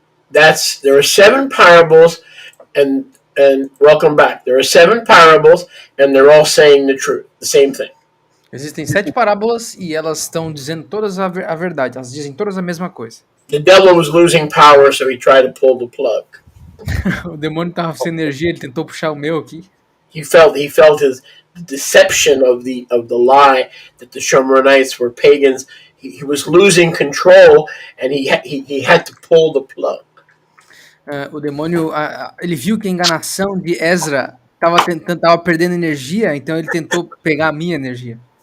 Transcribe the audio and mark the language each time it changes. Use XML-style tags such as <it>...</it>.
<en>There are 7 parables, and welcome back. There are 7 parables, and they're all saying the truth, the same thing.</en> <pt>Existem 7 parábolas e elas estão dizendo todas a verdade. Elas dizem todas a mesma coisa.</pt> <en>The devil was losing power, so he tried to pull the plug.</en> <pt>O demônio estava sem energia, ele tentou puxar o meu aqui.</pt> <en>He felt his deception of the lie that the Shomronites were pagans. He was losing control, and he had to pull the plug.</en> <pt>O demônio, ele viu que a enganação de Ezra estava perdendo energia, então ele tentou pegar a minha energia.</pt>